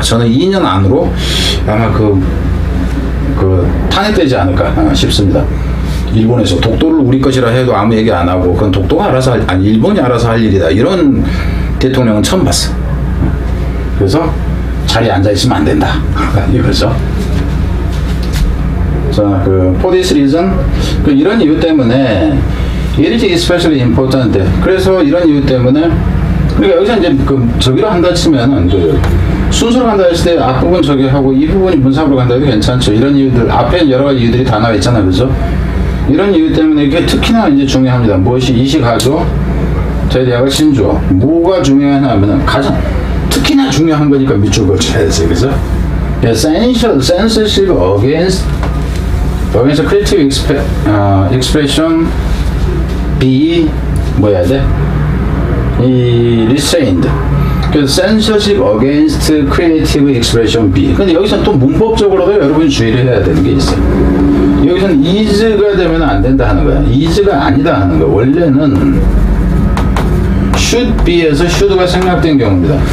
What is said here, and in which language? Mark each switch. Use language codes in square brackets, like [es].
[ko] 저는 2년 안으로 아마 그 탄핵되지 않을까 싶습니다. 일본에서 독도를 우리 것이라 해도 아무 얘기 안 하고 그건 독도가 알아서 일본이 알아서 할 일이다. 이런 대통령은 처음 봤어. 그래서 자리에 앉아 있으면 안 된다. 이거죠. [en] 자, for this reason, [ko] 이런 이유 때문에 [en] it is especially important. [ko] 그래서 이런 이유 때문에 그러니까 여기서 이제 저기로 한다 치면은 순서로 간다 했을 때 앞부분 저기 하고 이 부분이 문사부로 간다 해도 괜찮죠. 이런 이유들 앞에 여러 가지 이유들이 다 나와 있잖아요, 그죠? 이런 이유 때문에 이게 특히나 이제 중요합니다. 무엇이 이시가조, 대리아가 신조어. 뭐가 중요하냐면은 가장 특히나 중요한 거니까 밑줄 그어줘야지, 그죠? [en] censorship against creative expression be [ko] 뭐야 돼? [en] 이 restrained. 그래서 censorship against creative expression be. [ko] 근데 여기서는 또 문법적으로도 여러분이 주의를 해야 되는 게 있어요. 여기서는 is가 되면 안 된다 하는 거야. is가 아니다 하는 거야. 원래는 should be에서 should가 생략된 경우입니다.